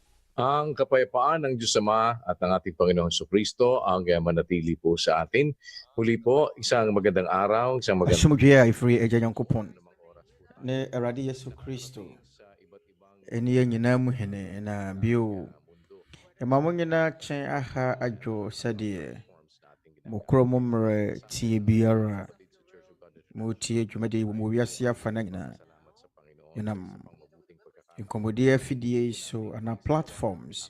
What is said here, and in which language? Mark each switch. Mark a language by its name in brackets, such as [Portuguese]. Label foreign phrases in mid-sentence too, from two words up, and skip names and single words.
[Filipino] Ang kapayapaan ng Diyos Ama at ng ating Panginoong Jesucristo ang manatili po sa atin. Muli po, isang magandang araw, isang magandang [Akan] Asomdwoeɛ a ɛfiri Agya Nyankopɔn ne Awurade Yesu Kristo ɛne yɛn nyinaa mu hene na bio ɛma mo nyinaa kyɛn aha adwo sɛdeɛ mokuro mo mmerɛ tie biara motie dwumadie wɔ mo wiase afa na nyinaa yɛnam nkɔmmɔdie afidie so ana platforms